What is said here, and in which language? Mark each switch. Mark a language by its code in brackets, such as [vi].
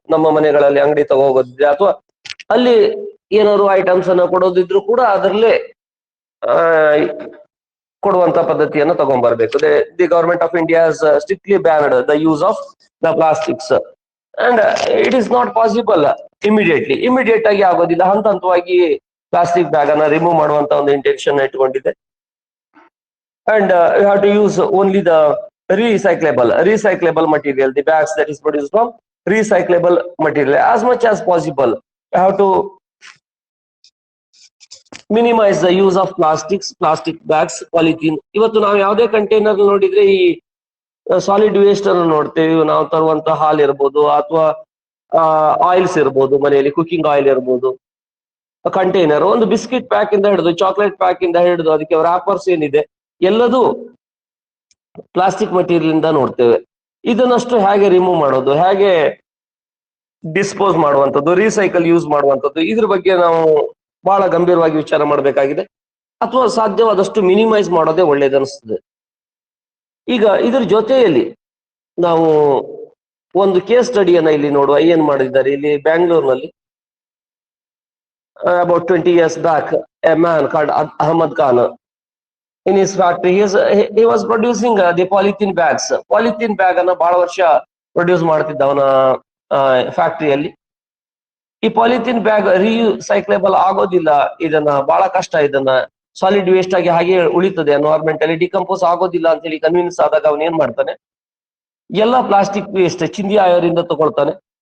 [kn] ನಮ್ಮ ಮನೆಗಳಲ್ಲಿ ಅಂಗಡಿ ತಗೋಗೋದಿದ್ರೆ ಅಥವಾ ಅಲ್ಲಿ ಏನಾದ್ರು ಐಟಮ್ಸ್ ಅನ್ನ ಕೊಡೋದಿದ್ರು ಕೂಡ ಅದರಲ್ಲೇ ಕೊಡುವಂತ ಪದ್ಧತಿಯನ್ನು ತಗೊಂಡ್ಬರ್ಬೇಕು. [en] the government of India has strictly banned the use of the plastics and it is not possible immediate [kn] ಆಗಿ ಆಗೋದಿಲ್ಲ. ಹಂತ ಹಂತವಾಗಿ ಪ್ಲಾಸ್ಟಿಕ್ ಬ್ಯಾಗ್ ಅನ್ನ ರಿಮೂವ್ ಮಾಡುವಂತ ಒಂದು intention ಇಟ್ಕೊಂಡಿದೆ. [en] And you have to use only the recyclable material, the bags that is produced from recyclable material as much as possible. You have to minimise the use of plastic bags, polythene. [kn] ಇವತ್ತು ನಾವು ಯಾವುದೇ container ನೋಡಿದ್ರೆ ಈ solid waste ಅನ್ನು ನೋಡ್ತೇವೆ. ನಾವು ತರುವಂತ ಹಾಲ್ ಇರ್ಬೋದು, ಅಥವಾ ಆಯಿಲ್ಸ್ ಇರ್ಬೋದು, ಮನೆಯಲ್ಲಿ ಕುಕಿಂಗ್ ಆಯಿಲ್ ಇರ್ಬೋದು, ಕಂಟೈನರ್, ಒಂದು ಬಿಸ್ಕಿಟ್ ಪ್ಯಾಕ್ ಇಂದ ಹಿಡಿದು ಚಾಕ್ಲೇಟ್ ಪ್ಯಾಕ್ ಇಂದ ಹಿಡಿದು ಅದಕ್ಕೆ ವ್ರಾಪರ್ಸ್ ಏನಿದೆ ಎಲ್ಲದೂ ಪ್ಲಾಸ್ಟಿಕ್ ಮಟೀರಿಯಲ್ ಇಂದ ನೋಡ್ತೇವೆ. ಇದನ್ನಷ್ಟು ಹೇಗೆ ರಿಮೂವ್ ಮಾಡೋದು, ಹೇಗೆ ಡಿಸ್ಪೋಸ್ ಮಾಡುವಂಥದ್ದು, ರೀಸೈಕಲ್ ಯೂಸ್ ಮಾಡುವಂಥದ್ದು, ಇದ್ರ ಬಗ್ಗೆ ನಾವು ಬಹಳ ಗಂಭೀರವಾಗಿ ವಿಚಾರ ಮಾಡಬೇಕಾಗಿದೆ. ಅಥವಾ ಸಾಧ್ಯವಾದಷ್ಟು ಮಿನಿಮೈಸ್ ಮಾಡೋದೇ ಒಳ್ಳೇದನಿಸ್ತದೆ. ಈಗ ಇದ್ರ ಜೊತೆಯಲ್ಲಿ ನಾವು ಒಂದು ಕೇಸ್ ಸ್ಟಡಿಯನ್ನ ಇಲ್ಲಿ ನೋಡುವ. ಏನ್ ಮಾಡಿದ್ದಾರೆ ಇಲ್ಲಿ ಬ್ಯಾಂಗ್ಳೂರ್ನಲ್ಲಿ, [en] about 20 years back, a man called Ahmad Khan, in his factory, he was producing the polythene bags. [kn] Polythene bag ಅನ್ನ ಬಹಳ ವರ್ಷ ಪ್ರೊಡ್ಯೂಸ್ ಮಾಡ್ತಿದ್ದ ಅವನ ಫ್ಯಾಕ್ಟರಿಯಲ್ಲಿ. ಈ ಪಾಲಿಥಿನ್ ಬ್ಯಾಗ್ ರೀಸೈಕ್ಲೇಬಲ್ ಆಗೋದಿಲ್ಲ, ಇದನ್ನ ಬಹಳ ಕಷ್ಟ, ಇದನ್ನ ಸಾಲಿಡ್ ವೇಸ್ಟ್ ಆಗಿ ಹಾಗೆ ಉಳಿತದೆ, ಎನ್ವೈರ್ಮೆಂಟ್ ಅಲ್ಲಿ ಡಿಕಂಪೋಸ್ ಆಗೋದಿಲ್ಲ ಅಂತ ಹೇಳಿ ಕನ್ವಿನ್ಸ್ ಆದಾಗ ಅವನ್ ಏನ್ ಮಾಡ್ತಾನೆ, ಎಲ್ಲ ಪ್ಲಾಸ್ಟಿಕ್ ವೇಸ್ಟ್ ಚಿಂದಿ ಆಯೋರಿಂದ ತಗೊಳ್ತಾನೆ.